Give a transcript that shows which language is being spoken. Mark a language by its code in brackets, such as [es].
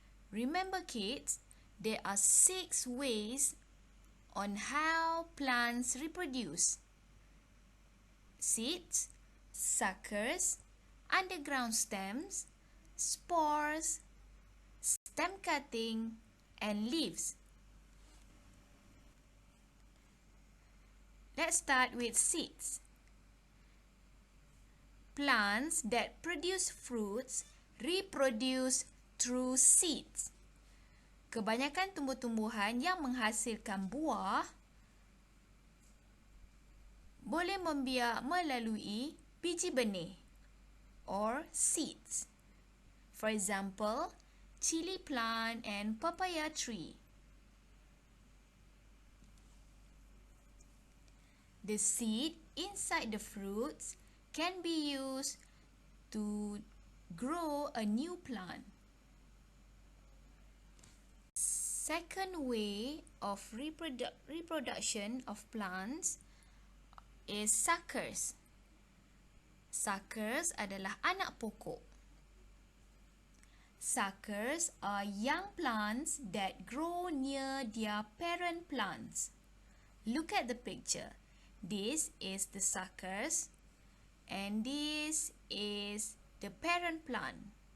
[en] Remember kids, there are 6 ways on how plants reproduce: seeds, suckers, underground stems, spores, stem cutting, and leaves. Let's start with seeds. Plants that produce fruits reproduce through seeds. [ms] Kebanyakan tumbuh-tumbuhan yang menghasilkan buah boleh membiak melalui biji benih [en] or seeds. For example, chili plant and papaya tree. The seed inside the fruits can be used to grow a new plant. Second way of reproduction of plants is suckers. [ms] Suckers adalah anak pokok. [en] Suckers are young plants that grow near their parent plants. Look at the picture. This is the suckers and this is the parent plant.